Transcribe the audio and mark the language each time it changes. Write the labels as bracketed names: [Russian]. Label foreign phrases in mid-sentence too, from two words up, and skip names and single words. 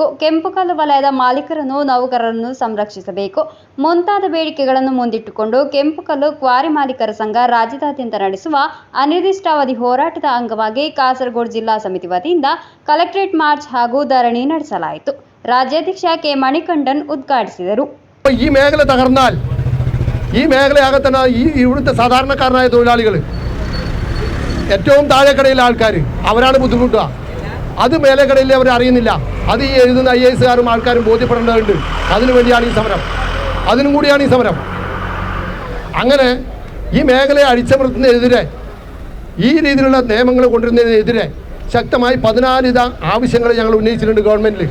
[Kannada] ಕೆಂಪುಕಲ್ಲು ವಲಯದ ಮಾಲೀಕರನ್ನು ನೌಕರರನ್ನು ಸಂರಕ್ಷಿಸಬೇಕು ಮುಂತಾದ ಬೇಡಿಕೆಗಳನ್ನು ಮುಂದಿಟ್ಟುಕೊಂಡು ಕೆಂಪುಕಲ್ಲು ಕ್ವಾರಿ ಮಾಲೀಕರ ಸಂಘ ರಾಜ್ಯದಾದ್ಯಂತ ನಡೆಸುವ ಅನಿರ್ದಿಷ್ಟಾವಧಿ ಹೋರಾಟದ ಅಂಗವಾಗಿ ಕಾಸರಗೋಡು ಜಿಲ್ಲಾ ಸಮಿತಿ വതിಯಿಂದ ಕಲೆಕ್ಟರೇಟ್ ಮಾರ್ಚ್ ಹಾಗೂ ಧರಣಿ ನಡೆಸಲಾಯಿತು. ರಾಜ್ಯಾಧ್ಯಕ್ಷ ಕೆ ಮಣಿಕಂಠನ್ ഉദ്ഘാടിಸಿದರು. [Malayalam] ഈ മേഖല തകർന്നാൽ ഈ മേഖലയാകത്തന്നെ ഇവിടുത്തെ സാധാരണക്കാരനായ തൊഴിലാളികൾ ഏറ്റവും താഴെക്കടയിലെ ആൾക്കാർ അവരാണ് ബുദ്ധിമുട്ടുക. അത് മേലെക്കടയിൽ അവർ അറിയുന്നില്ല. അത് ഈ എഴുതുന്ന IAS ആൾക്കാരും ബോധ്യപ്പെടേണ്ടതുണ്ട്. അതിനുവേണ്ടിയാണ് ഈ സമരം, അതിനും കൂടിയാണ് ഈ സമരം. അങ്ങനെ ഈ മേഖലയെ അടിച്ചമർത്തുന്നതിനെതിരെ, ഈ രീതിയിലുള്ള നിയമങ്ങൾ കൊണ്ടുവരുന്നതിനെതിരെ ശക്തമായി 14 ആവശ്യങ്ങൾ ഞങ്ങൾ ഉന്നയിച്ചിട്ടുണ്ട് ഗവൺമെൻറ്റിൽ.